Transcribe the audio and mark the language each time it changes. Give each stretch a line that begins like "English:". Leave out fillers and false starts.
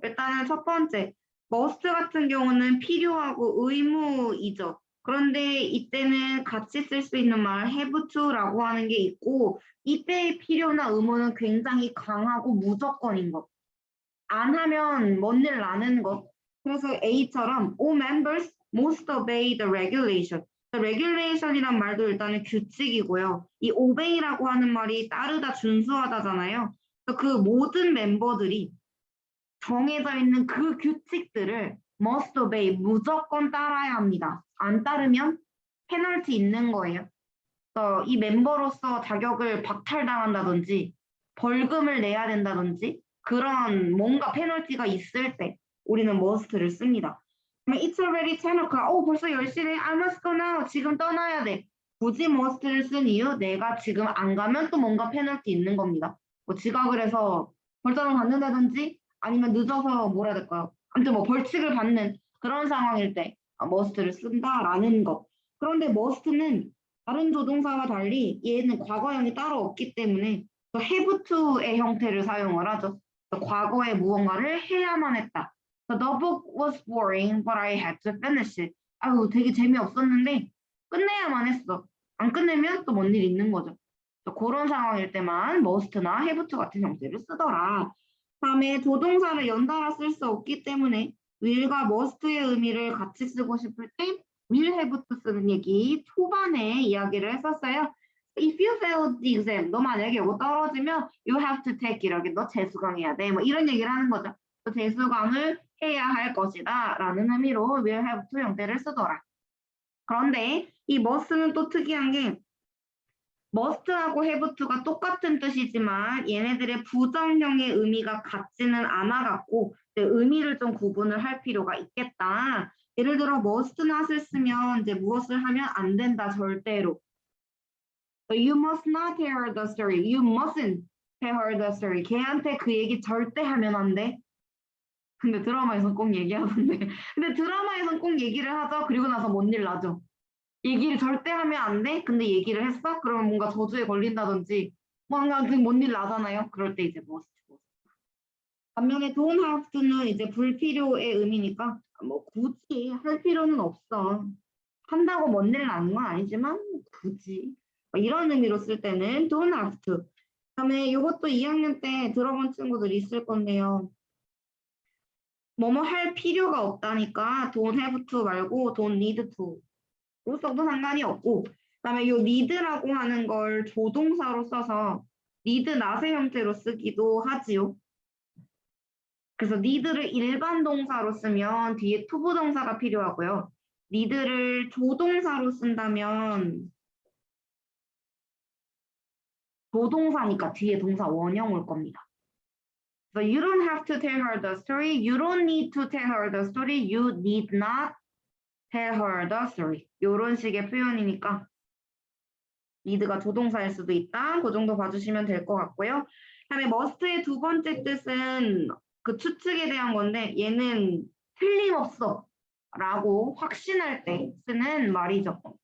Korean: 일단은 첫 번째, must 같은 경우는 필요하고 의무이죠. 그런데 이때는 같이 쓸 수 있는 말 have to라고 하는 게 있고 이때의 필요나 의무는 굉장히 강하고 무조건인 것. 안 하면 뭔 일 나는 것. 그래서 A처럼
English: all members must obey the regulation.
Korean: regulation이란 말도 일단은 규칙이고요. 이 obey라고 하는 말이 따르다, 준수하다잖아요. 그 모든 멤버들이 정해져 있는 그 규칙들을 must obey, 무조건 따라야 합니다. 안 따르면 페널티 있는 거예요. 이 멤버로서 자격을 박탈당한다든지 벌금을 내야 된다든지 그런 뭔가 페널티가 있을 때 우리는 must를 씁니다.
English: It's already 10 o'clock.
Korean: 벌써 10시네.
English: I must go now.
Korean: 지금 떠나야 돼. 굳이 must를 쓴 이유? 내가 지금 안 가면 또 뭔가 페널티 있는 겁니다. 뭐 지각을 해서 벌점을 받는다든지 아니면 늦어서 뭐라 해야 될까요? 아무튼 뭐 벌칙을 받는 그런 상황일 때 must를 쓴다라는 것. 그런데 must는 다른 조동사와 달리 얘는 과거형이 따로 없기 때문에 have to의 형태를 사용을 하죠. 과거에 무언가를 해야만 했다.
English: The book was boring, but I had to finish it.
Korean: 아유, 되게 재미없었는데 끝내야만 했어. 안 끝내면 또 뭔 일 있는 거죠. 그런 상황일 때만 must나 have to 같은 형태를 쓰더라. 다음에 조동사를 연달아 쓸 수 없기 때문에 will과 must의 의미를 같이 쓰고 싶을 때 will have to 쓰는 얘기 초반에 이야기를 했었어요.
English: If you failed the exam,
Korean: 너 만약에 이거 떨어지면
English: you have to take it.
Korean: 너 재수강해야 돼. 뭐 이런 얘기를 하는 거죠. 재수강을 해야 할 것이다 라는 의미로 will have to 형태를 쓰더라. 그런데 이 must는 또 특이한 게 must하고 have to가 똑같은 뜻이지만 얘네들의 부정형의 의미가 같지는 않아 갖고 의미를 좀 구분을 할 필요가 있겠다. 예를 들어 must not을 쓰면 이제 무엇을 하면 안 된다 절대로.
English: You must not tell her the story. You mustn't tell her the story.
Korean: 걔한테 그 얘기 절대 하면 안 돼. 근데 드라마에선 꼭 얘기하던데. 근데 드라마에선 꼭 얘기를 하죠. 그리고 나서 뭔 일 나죠. 얘기를 절대 하면 안 돼. 근데 얘기를 했어? 그러면 뭔가 저주에 걸린다든지 뭔가 뭔 일 나잖아요. 그럴 때 이제 must. 반면에 don't have to는 이제 불필요의 의미니까 뭐 굳이 할 필요는 없어. 한다고 뭔 일 나는 건 아니지만 굳이 이런 의미로 쓸 때는 don't have to. 그다음에 이것도 2학년 때 들어본 친구들 있을 건데요. 뭐뭐 할 필요가 없다니까 don't have to 말고 don't need to. 로 써도 상관이 없고 그다음에 이 need라고 하는 걸 조동사로 써서 need not의 형태로 쓰기도 하지요. 그래서 need를 일반 동사로 쓰면 뒤에 to 부동사가 필요하고요. need를 조동사로 쓴다면 조동사니까 뒤에 동사 원형 올 겁니다.
English: So you don't have to tell her the story. You don't need to tell her the story. You need not tell her the story.
Korean: 이런 식의 표현이니까 need가 조동사일 수도 있다. 그 정도 봐주시면 될 것 같고요. 그다음에 must의 두 번째 뜻은 그 추측에 대한 건데 얘는 틀림없어 라고 확신할 때 쓰는 말이죠.